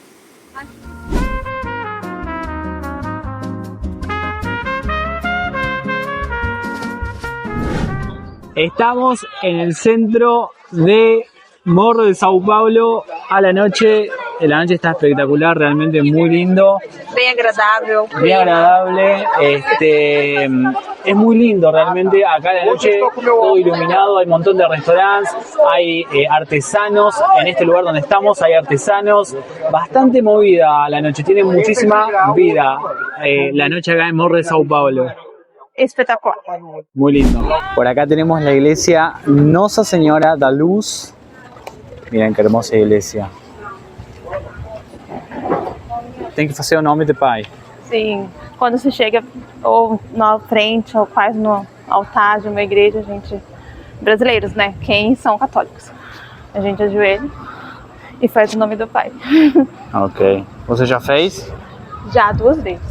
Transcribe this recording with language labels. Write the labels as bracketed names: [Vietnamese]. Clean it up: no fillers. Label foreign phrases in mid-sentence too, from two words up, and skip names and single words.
[Spanish] Estamos en el centro de Morro de Sao Paulo a la noche. La noche está espectacular, realmente muy lindo. [Portuguese] Bem agradável. [Spanish] Bien agradable. Es muy lindo realmente. Acá a la noche todo iluminado, hay un montón de restaurantes, hay artesanos. En este lugar donde estamos hay artesanos. Bastante movida la noche, tiene muchísima vida la noche acá en Morro de Sao Paulo. [Portuguese] Espetacular. [Spanish] Muy lindo. Por acá tenemos la iglesia Nossa Senhora da Luz. Miren qué hermosa iglesia. [Portuguese] Tem que fazer o nome do Pai. Sim. Quando se chega ou na frente ou quase no altar de uma igreja, a gente... Brasileiros, né? Quem são católicos. A gente ajoelha e faz o nome do Pai. Ok. Você já fez? Já 2 vezes.